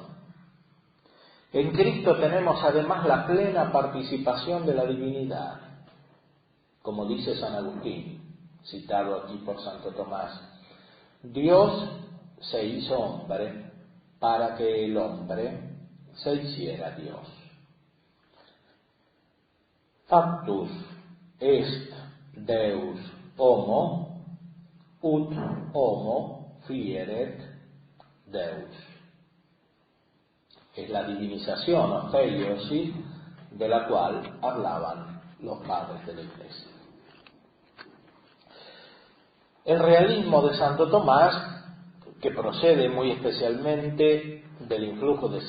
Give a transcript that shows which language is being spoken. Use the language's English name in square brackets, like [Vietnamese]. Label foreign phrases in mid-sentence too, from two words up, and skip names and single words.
[Spanish] En Cristo tenemos además la plena participación de la divinidad, como dice San Agustín, citado aquí por Santo Tomás. Dios se hizo hombre para que el hombre se hiciera Dios. [Latin] Factus est Deus homo, ut homo fieret Deus. [Spanish] Es la divinización o theiosis de la cual hablaban los padres de la Iglesia. El realismo de Santo Tomás, que procede muy especialmente del influjo de